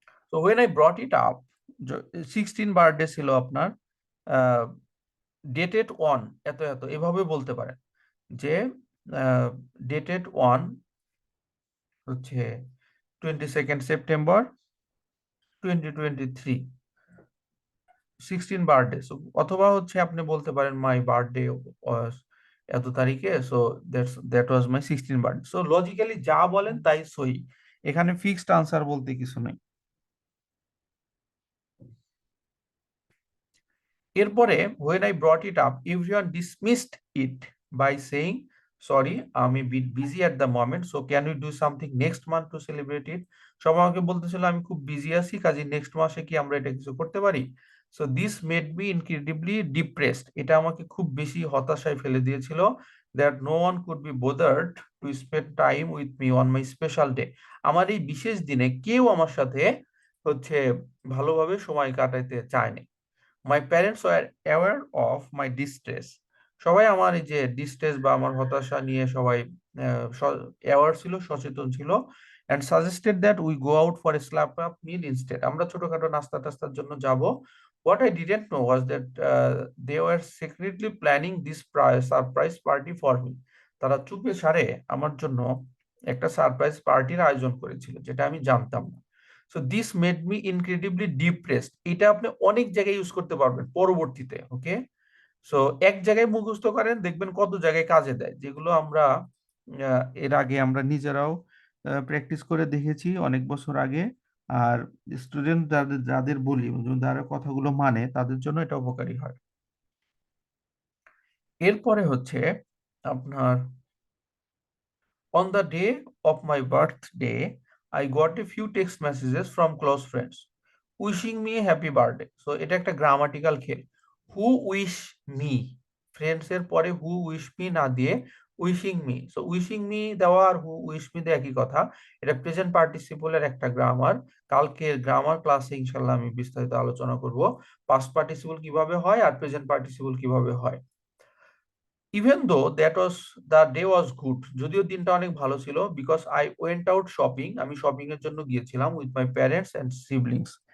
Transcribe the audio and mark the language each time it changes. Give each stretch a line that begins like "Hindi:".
Bangla: তো
English: when I brought it up,
Bangla: 16 birthday ছিল আপনার, ডেটেড ওয়ান, এত এত এভাবে বলতে পারেন যে ডেটেড ওয়ান হচ্ছে 22 সেপ্টেম্বর 2023, 16 বার্থডে। অথবা হচ্ছে আপনি বলতে পারেন মাই বার্থডে এত তারিখে,
English: So that was my 16 birthday.
Bangla: So logically যা বলেন তাই সহি, এখানে ফিক্সড আনসার বলতে কিছু নেই।
English: এরপরে when I brought it up, everyone dismissed it by saying, sorry, আমি bit busy at the moment, so can we do something next month to celebrate it?
Bangla: সবাই আমাকে বলতেছিল আমি খুব বিজি আছি, কাজে নেক্সট মাসে কি আমরা এটা কিছু করতে পারি?
English: So this made me incredibly depressed.
Bangla: এটা আমাকে খুব বেশি হতাশায় ফেলে দিয়েছিল,
English: that no one could be bothered to spend time with me on my special day.
Bangla: আমার এই বিশেষ দিনে কেউ আমার সাথে হচ্ছে ভালোভাবে সময় কাটাইতে চায়নি।
English: My parents were aware of my distress.
Bangla: সবাই আমার এই যে ডিস্ট্রেস বা আমার হতাশা নিয়ে সবাই অ্যাওয়ার ছিল, সচেতন ছিল।
English: And suggested that we go out for a slap up meal instead.
Bangla: আমরা ছোটখাটো নাস্তা টাস্তার জন্য যাব।
English: What I didn't know was that they were secretly planning this surprise party for me.
Bangla: তারা চুপে সারে আমার জন্য একটা সারপ্রাইজ পার্টির আয়োজন করেছিল, যেটা আমি জানতাম না।
English: So this made me incredibly depressed.
Bangla: এটা আপনি অনেক জায়গায় ইউজ করতে পারবেন পরবর্তীতে। ওকে, সো এক জায়গায় মুখস্থ করেন, দেখবেন কত জায়গায় কাজে দেয়, যেগুলো আমরা এর আগে আমরা নিজেরাও প্র্যাকটিস করে দেখেছি অনেক বছর আগে। আর স্টুডেন্ট যাদের যাদের বলি, যারা কথাগুলো মানে, তাদের জন্য এটা উপকারী হয়। এরপরে হচ্ছে আপনার
English: on the day of my birthday, I got a few text messages from close friends wishing me a happy birthday.
Bangla: So এটা একটা গ্রামাটিক্যাল খেল।
English: Who wish me,
Bangla: ফ্রেন্ডস এর পরে
English: who wish me
Bangla: না দিয়ে
English: wishing me।
Bangla: So wishing me দেওয়া আর who wish me দেওয়া একই কথা। এটা প্রেজেন্ট পার্টিসিপলের একটা গ্রামার। কালকে গ্রামার ক্লাসে ইনশাল্লাহ আমি বিস্তারিত আলোচনা করব পাস্ট পার্টিসিপল কিভাবে হয় আর প্রেজেন্ট পার্টিসিপল কিভাবে হয়।
English: even though that was the day was good,
Bangla: যদিও দিনটা অনেক ভালো ছিল,
English: because I went out shopping,
Bangla: আমি শপিং এর জন্য গিয়েছিলাম
English: With my parents and siblings.